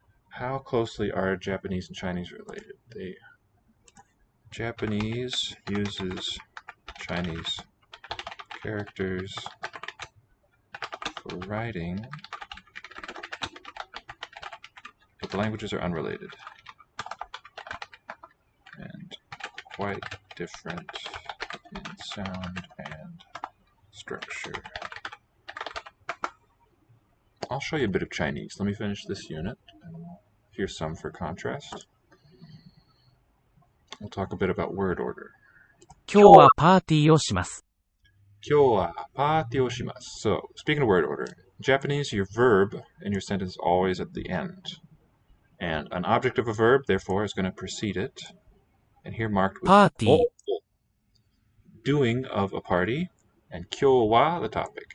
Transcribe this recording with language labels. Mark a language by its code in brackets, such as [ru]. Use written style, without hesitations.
[en] How closely are Japanese and Chinese related? Japanese uses Chinese characters for writing, but the languages are unrelated and quite different in sound and structure. I'll show you a bit of Chinese. Let me finish this unit, and we'll hear some for contrast. We'll talk a bit about word order. [ja] 今日はパーティーをします。 Kyou wa party o shimasu. [en] So, speaking of word order, Japanese, your verb in your sentence is always at the end. And an object of a verb, therefore, is going to precede it. And here marked with [ja] パーティー、 [en] doing of a party. And [ja] kyou wa, [en] the topic.